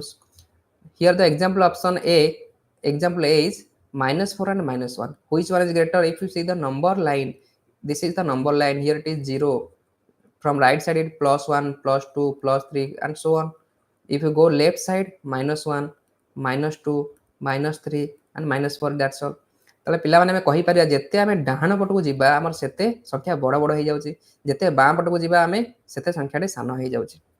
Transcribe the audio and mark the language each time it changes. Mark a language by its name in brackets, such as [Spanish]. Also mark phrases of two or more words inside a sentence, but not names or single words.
[English] Here the example option A, example A is -4 and -1. Which one is greater? If you see the number line, this is the number line, here it is 0. From right side it +1 +2 +3 and so on. If you go left side, -1 -2 -3 and -4, that's all. [Odia] তাহলে ପିଲାମାନେ ଆମେ କହିପାରିବା ଯେତେ ଆମେ ଡାହାଣ ପଟକୁ ଯିବା ଆମର ସେତେ ସଂଖ୍ୟା ବଡ଼ ବଡ଼ ହେଇଯାଉଛି, ଯେତେ ବାଁ ପଟକୁ ଯିବା ଆମେ ସେତେ ସଂଖ୍ୟାଟି ସାନ ହେଇଯାଉଛି।